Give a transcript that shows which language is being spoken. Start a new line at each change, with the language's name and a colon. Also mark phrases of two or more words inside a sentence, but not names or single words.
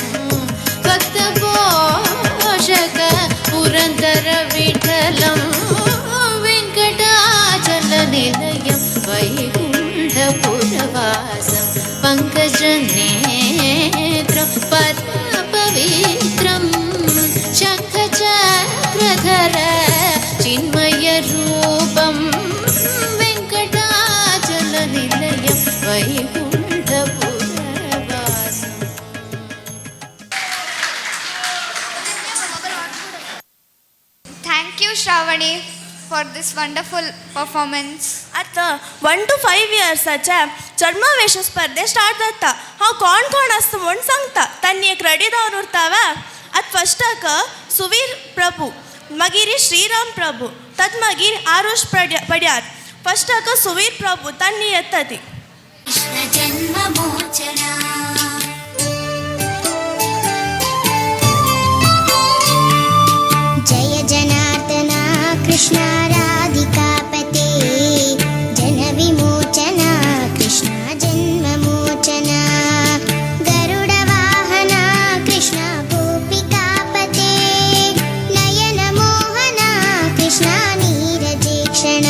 Sanskrit: भक्तपोषक पुरन्दर विठलं वेङ्कटाचलनिलयं वैकुण्ठपुरवासं पङ्कजनेत्रं परमपवित्रं शङ्खचक्रधर चिन्मयरूपं वेङ्कटाचलनिलयं वैकुण्ठपुरवासम्.
English: Thank you, Shravani, for this wonderful performance.
Konkani: आतां 1 to 5 इयर्साचे छद्मवेश स्पर्धे स्टार्ट जाता. हांव कोण आसता म्हूण सांगता तांणी एक रेडी जावन उरतावा. आतां फस्टाक सुवीर प्रभू मागीर श्रीराम प्रभू तद मागीर आरुष पड्यार. फस्टाक सुवीर प्रभू तांणी येता ती.
Sanskrit: कृष्ण जन्ममोचना जय जनार्दना कृष्ण राधिकापते जनविमोचना कृष्ण जन्ममोचना गरुडवाहना कृष्ण गोपिकापते नयनमोहना कृष्ण नीरजेक्षणा